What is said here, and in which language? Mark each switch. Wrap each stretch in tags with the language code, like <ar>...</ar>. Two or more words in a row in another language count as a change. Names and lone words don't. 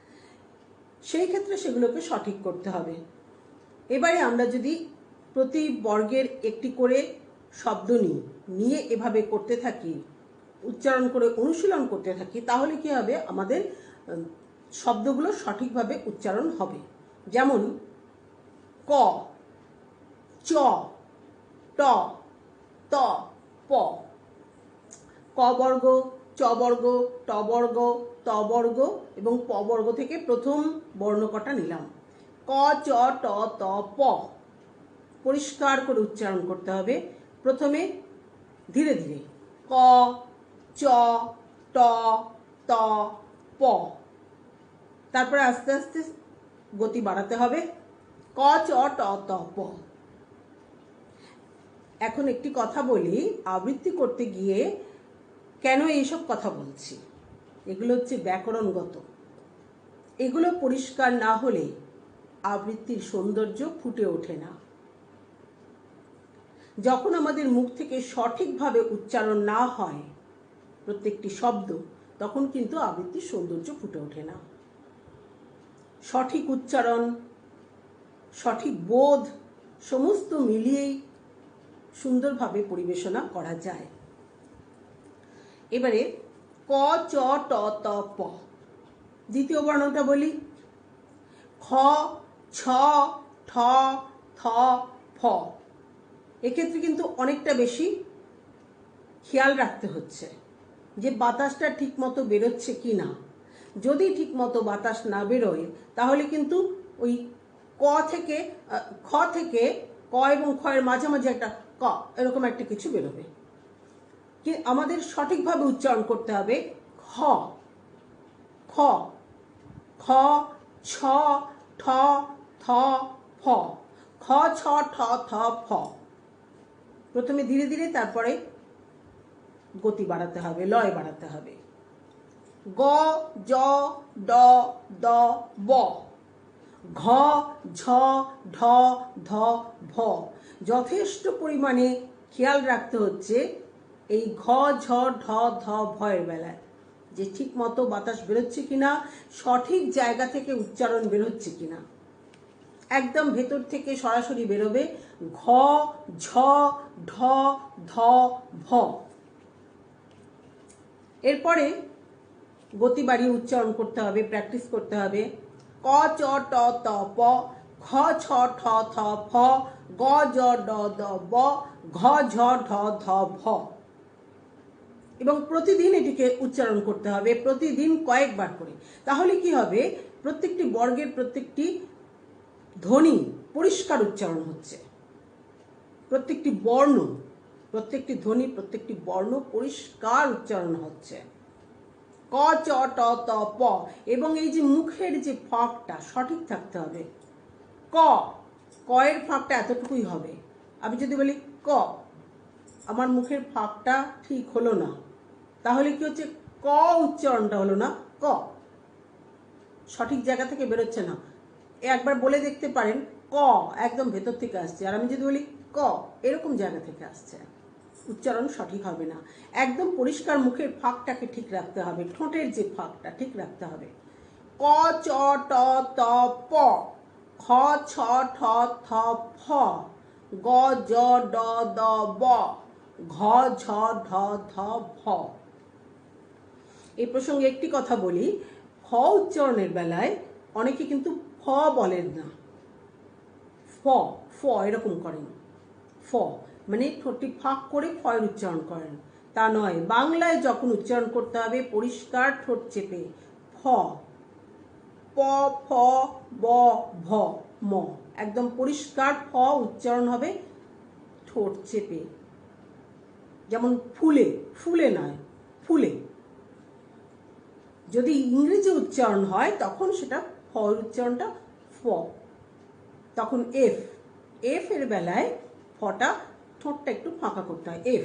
<bn>সেই ক্ষেত্রে সেগুলোকে সঠিক করতে হবে। এবারে আমরা যদি প্রতি বর্গের একটি করে শব্দ নিয়ে এভাবে করতে থাকি, উচ্চারণ করে অনুশীলন করতে থাকি, তাহলে কি হবে, আমাদের শব্দগুলো সঠিকভাবে উচ্চারণ হবে। যেমন ক, চ, ট, ত, প। ক বর্গ, চ বর্গ, ট বর্গ, ত বর্গ এবং প বর্গ থেকে প্রথম বর্ণ কটা নিলাম। ক, চ, ট, ত, প। পরিষ্কার করে উচ্চারণ করতে হবে। প্রথমে ধীরে ধীরে ক, চ, ট, ত, প। তারপরে আস্তে আস্তে গতি বাড়াতে হবে। ক, চ, ট, ত, প। এখন একটি কথা বলি, আবৃত্তি করতে গিয়ে কেন এইসব কথা বলছি। এগুলো হচ্ছে ব্যাকরণগত। এগুলো পরিষ্কার না হলে আবৃত্তির সৌন্দর্য ফুটে ওঠে না। যখন আমাদের মুখ থেকে সঠিকভাবে উচ্চারণ না হয় প্রত্যেকটি শব্দ, তখন কিন্তু আবৃত্তির সৌন্দর্য ফুটে ওঠে না। সঠিক উচ্চারণ, সঠিক বোধ সমস্ত মিলিয়েই সুন্দরভাবে পরিবেশনা করা যায়। এবারে ক, চ, ট, ত, প। দ্বিতীয় বর্ণটা বলি। খ, ছ, ঠ, থ, ফ। এক্ষেত্রে কিন্তু অনেকটা বেশি খেয়াল রাখতে হচ্ছে যে বাতাসটা ঠিক মতো বেরোচ্ছে কি না। যদি ঠিক মতো বাতাস না বেরোয় তাহলে কিন্তু ওই ক থেকে খ থেকে ক এবং খ এর মাঝামাঝি একটা ক এরকম একটা কিছু বেরোবে। কি আমাদের সঠিকভাবে উচ্চারণ করতে হবে খ, খ, খ, ছ, ঠ, থ, ফ। খ, ছ, ঠ, থ, ফ। প্রথমে ধীরে ধীরে, তারপরে গতি বাড়াতে হবে, লয় বাড়াতে হবে। গ, জ, ড, দ, ব। ঘ, ঝ, ঢ, ধ, ভ। যথেষ্ট পরিমাণে খেয়াল রাখতে হচ্ছে এই ঘ, ঝ, ঢ, ধ, ভ এর বেলায় যে ঠিক মতো বাতাস বেরোচ্ছে কিনা, সঠিক জায়গা থেকে উচ্চারণ বেরোচ্ছে কিনা। একদম ভেতর থেকে সরাসরি বেরোবে ঘ, ঝ, ঢ, ধ, ভ। এরপরে গতি বাড়িয়ে উচ্চারণ করতে হবে, প্র্যাকটিস করতে হবে। ক, চ, ট, ত, প। খ, ছ, ঠ, থ, ফ। গ, জ, ড, দ, ব। ঘ, ঝ, ঢ, ধ, ভ। এবং প্রতিদিন এটিকে উচ্চারণ করতে হবে, প্রতিদিন কয়েকবার করে। তাহলে কি হবে, প্রত্যেকটি বর্গের প্রত্যেকটি ধ্বনি পরিষ্কার উচ্চারণ হচ্ছে। প্রত্যেকটি বর্ণ, প্রত্যেকটি ধ্বনি, প্রত্যেকটি বর্ণ পরিষ্কার উচ্চারণ হচ্ছে। ক, চ, ট, ত, প। এবং এই যে মুখের যে ফাঁকটা সঠিক থাকতে হবে। ক, ক এর ফাঁকটা এতটুকুই হবে। আমি যদি বলি ক, আমার মুখের ফাঁকটা ঠিক হলো না, তাহলে কি হচ্ছে, ক উচ্চারণটা হলো না, ক সঠিক জায়গা থেকে বেরোচ্ছে না। একবার বলে দেখতে পারেন, ক একদম ভেতর থেকে আসছে, আর আমি যদি বলি ক এরকম জায়গা থেকে আসছে, উচ্চারণ সঠিক হবে না। একদম পরিষ্কার মুখের ফাঁকটাকে ঠিক রাখতে হবে, ঠোঁটের যে ফাঁকটা ঠিক রাখতে হবে। ক, চ, ট, ত, প। খ, ছ, ঠ, থ, ফ। গ, জ, ড, দ, ব। ঘ, ঝ, ঢ, ধ, ভ। এই প্রসঙ্গে একটি কথা বলি, ফ উচ্চারণের বেলায় অনেকে কিন্তু ফ বলেন না, ফ ফ এরকম করেন। ফ মানে ঠোঁটটি ফাঁক করে ফয়ের উচ্চারণ করেন, তা নয়। বাংলায় যখন উচ্চারণ করতে হবে পরিষ্কার ঠোঁট চেপে, ফ, প, ফ, ব, ভ, ম, একদম পরিষ্কার ফ উচ্চারণ হবে ঠোঁট চেপে। যেমন ফুলে, ফুলে নয়, ফুলে। যদি ইংরেজি উচ্চারণ হয় তখন সেটা ফ উচ্চারণটা ফ। তখন এফ, এফ এর বেলায় ফটা ঠোঁটটা একটু ফাঁকা করতে হয়, এফ।</bn>